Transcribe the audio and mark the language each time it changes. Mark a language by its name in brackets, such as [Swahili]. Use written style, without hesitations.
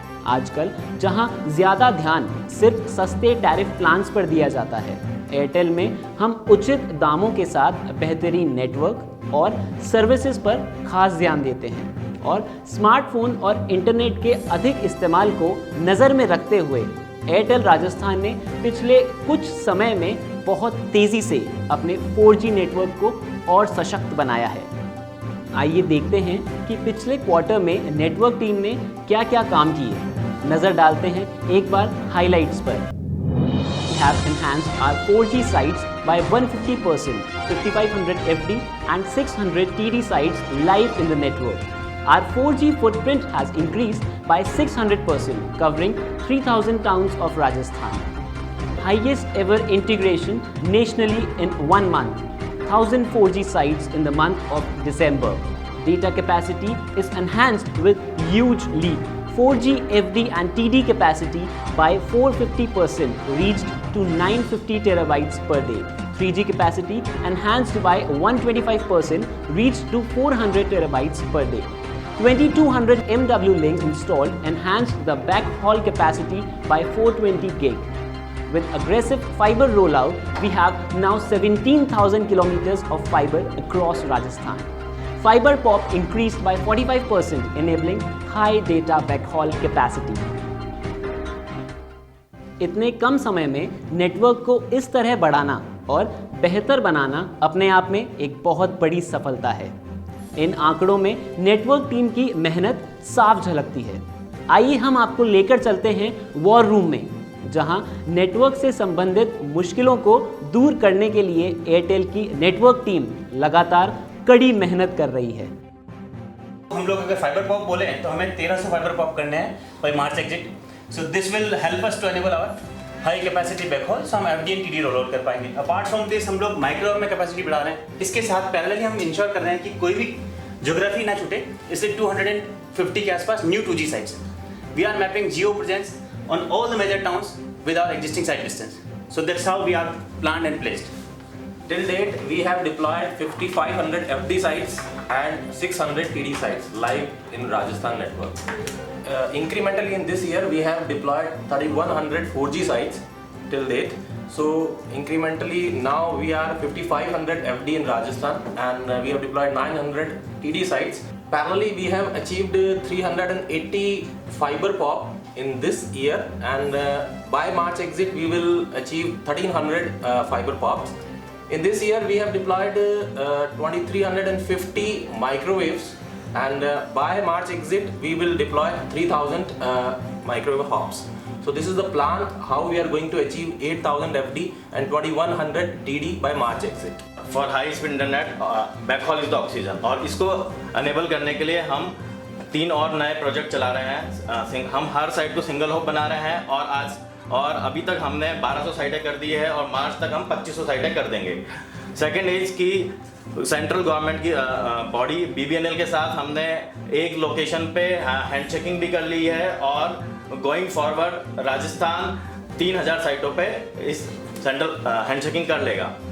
[Hindi] आजकल जहां ज़्यादा ध्यान सिर्फ सस्ते टैरिफ प्लान्स पर दिया जाता है, एयरटेल में हम उचित दामों के साथ बेहतरीन नेटवर्क और सर्विसेज पर खास ध्यान देते हैं और स्मार्टफोन और इंटरनेट के अधिक इस्तेमाल को नज़र में रखते हुए एयरटेल राजस्थान ने पिछले कुछ समय में बहुत तेज़ी से अपने 4G नेटवर्क को और सशक्त बनाया है। आइए देखते हैं कि पिछले क्वार्टर में नेटवर्क टीम ने क्या क्या काम किए। नज़र डालते हैं एक बार हाइलाइट्स पर। [English] We have enhanced our 4G sites by 150%, 5500 FD and 600 TD sites live in the network. Our 4G footprint has increased by 600%, covering 3,000 towns of Rajasthan. Highest ever integration nationally in 1 month, 1,000 4G sites in the month of December. Data capacity is enhanced with huge leap. 4G FD and TD capacity by 450% reached to 950 terabytes per day. 3G capacity enhanced by 125% reached to 400 terabytes per day. 2200 MW links installed enhanced the backhaul capacity by 420 gig. With aggressive fiber rollout, we have now 17,000 kilometers of fiber across Rajasthan. Fiber pop increased by 45%, enabling high data backhaul capacity. [Hindi] इतने कम समय में network को इस तरह बढ़ाना और बेहतर बनाना अपने आप में एक बहुत बड़ी सफलता है। इन आंकड़ों में नेटवर्क टीम की मेहनत साफ झलकती है। आइए हम आपको लेकर चलते हैं वॉर रूम में, जहां नेटवर्क से संबंधित मुश्किलों को दूर करने के लिए एयरटेल की नेटवर्क टीम लगातार कड़ी मेहनत कर रही है। हम लोग अगर फाइबर पॉप बोले तो हमें 1300 फाइबर पॉप करने हैं [English] By March exit. So this will help us to enable our high capacity backhaul, [Hindi] सो हम FD and TD roll out कर पाएंगे। [English] apart from this [Hindi] हम लोग माइक्रोवेव में कैपेसिटी बढ़ा रहे हैं। इसके साथ पैरेलली हम इंश्योर कर रहे हैं कि कोई भी ज्योग्राफी ना छूटे। इससे 250 के आसपास new 2G sites. [English] We are mapping Jio presence on all the major towns with our existing site distance. So that's how we are planned and placed. Till date, we have deployed 5,500 FD sites and 600 TD sites live in Rajasthan network. Incrementally in this year, we have deployed 3,100 4G sites till date. So incrementally now we are 5,500 FD in Rajasthan and we have deployed 900 TD sites. Parallelly, we have achieved 380 fiber pop in this year, and by March exit we will achieve 1,300 fiber pops. In this year we have deployed 2,350 microwaves, and by March exit we will deploy 3,000 microwave hops. So this is the plan how we are going to achieve 8,000 FD and 2,100 TD by March exit. For high speed internet, backhaul is the oxygen. [Hindi] और इसको enable करने के लिए हम 3 और नए project चला रहे हैं। हम हर साइट को सिंगल हॉप बना रहे हैं और अभी तक हमने 1200 साइटें कर दी है और मार्च तक हम 2500 साइटें कर देंगे। सेकेंड एज की सेंट्रल गवर्नमेंट की बॉडी BBNL के साथ हमने एक लोकेशन पे हैंड चेकिंग भी कर ली है और गोइंग फॉरवर्ड राजस्थान 3000 साइटों पे इस सेंट्रल हैंड चेकिंग कर लेगा।